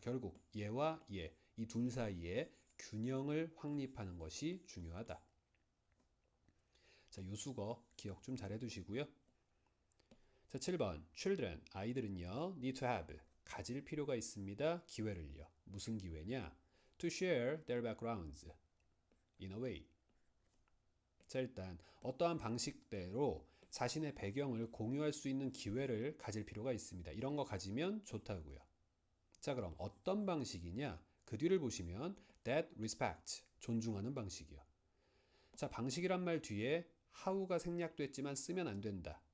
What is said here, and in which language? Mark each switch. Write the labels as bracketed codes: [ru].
[ko] 결국 얘와 얘, 이 둘 사이에 균형을 확립하는 것이 중요하다. 자, 요 수거 기억 좀 잘 해두시고요. 자, 7번 children, 아이들은요 [en] need to have, [ko] 가질 필요가 있습니다. 기회를요. 무슨 기회냐? [en] To share their backgrounds in a way. [ko] 자, 일단 어떠한 방식대로 자신의 배경을 공유할 수 있는 기회를 가질 필요가 있습니다. 이런 거 가지면 좋다고요. 자, 그럼 어떤 방식이냐? 그 뒤를 보시면 [en] that respect, [ko] 존중하는 방식이요. 자, 방식이란 말 뒤에 how가 생략됐지만 쓰면 안 된다.